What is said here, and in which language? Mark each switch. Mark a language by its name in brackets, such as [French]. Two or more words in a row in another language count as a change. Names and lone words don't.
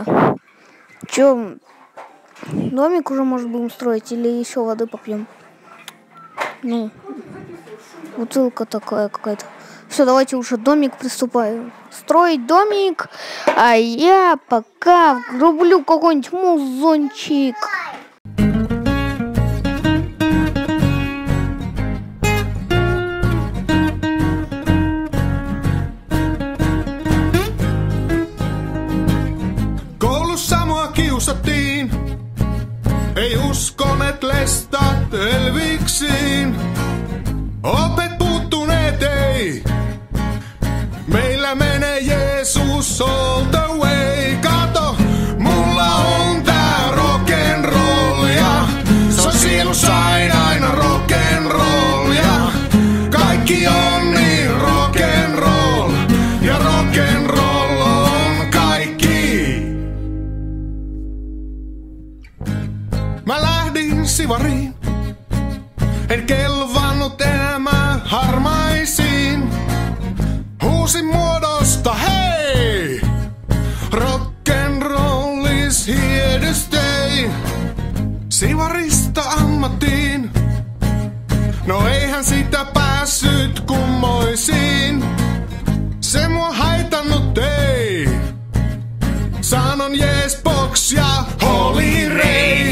[Russian] Че, домик уже, может, будем строить или еще воды попьем? Ну, бутылка такая какая-то. Все, давайте уже домик приступаем. Строить домик, а я пока рублю какой-нибудь музончик. [Finnish] Koulussa mua kiusattiin, ei uskoneet lestat elviksiin. Opet puuttuneet ei, meillä menee Jeesus [English] all the way. [Finnish] Kato, mulla on tää rock'n'roll ja se on sielussa aina rock'n'roll ja kaikki on niin rock'n'roll ja rock'n'roll on kaikki. Mä lähdin sivariin, en kelvannut enää harmaisiin. Huusin muodosta hei! [English] Rock'n'roll is here to stay. [Finnish] Sivarista ammattiin, no eihän sitä päässyt kummoisiin. Se mua haitannut ei. Sanon [English] yes box [Finnish] ja Holy Ray.